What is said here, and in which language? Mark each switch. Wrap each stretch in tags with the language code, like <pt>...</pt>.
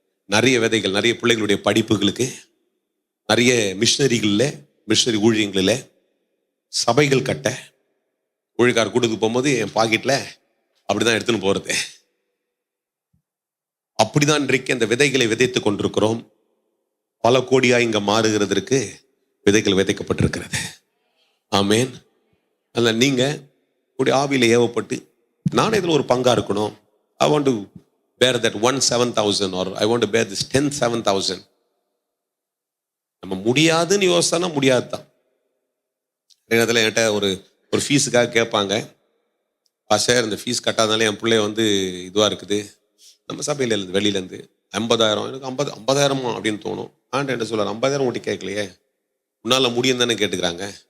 <ta>நிறைய விதைகள், நிறைய பிள்ளைகளுடைய படிப்புகளுக்கு, நிறைய மிஷினரி ஊழியங்களில், சபைகள் கட்ட ஊழியக்கார கூட்டத்துக்கு போகும்போது என் பாக்கெட்டில் அப்படிதான் எடுத்துன்னு போகிறது. அப்படிதான் இன்றைக்கு அந்த விதைகளை விதைத்து கொண்டிருக்கிறோம். பல கோடியாக இங்கே மாறுகிறதற்கு விதைகள் விதைக்கப்பட்டிருக்கிறது. ஆமேன். அதில் நீங்கள் உங்களுடைய ஆவியில் ஏவப்பட்டு நான் இதில் ஒரு பங்காக இருக்கணும்.</ta> <en>I want to bear that 1,7,000 or I want to bear this 10,7,000.</en> <ta>நம்ம முடியாதுன்னு யோசிச்சா முடியாது தான். நேரத்தில் என்கிட்ட ஒரு ஃபீஸுக்காக கேட்பாங்க, பாஸ்டர் இந்த ஃபீஸ் கட்டாதனால என் பிள்ளை இதுவாக இருக்குது, நம்ம சபையிலேருந்து வெளியிலேருந்து 50,000, எனக்கு 50,000 அப்படின்னு தோணும். என்ன சொல்கிறார், 50,000 ஓட்டி கேட்கலையே, உன்னால் முடியும் தானே கேட்டுக்கிறாங்க.</ta>